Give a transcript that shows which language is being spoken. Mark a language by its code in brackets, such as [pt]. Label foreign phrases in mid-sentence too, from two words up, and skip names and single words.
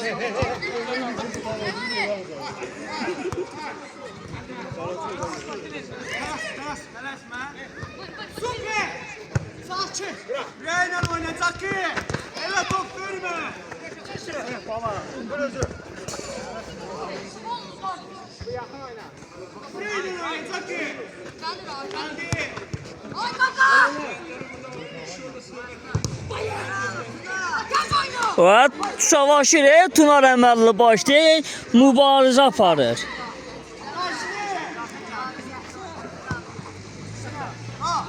[tr] Süper. Sağ çık. Reyna oynayacak ki. Evet top verme. Reyna oynayacak ki. Geldi. [az] Və savaşır, Tunar əməlli başlayır, mübarizə aparır. Ha.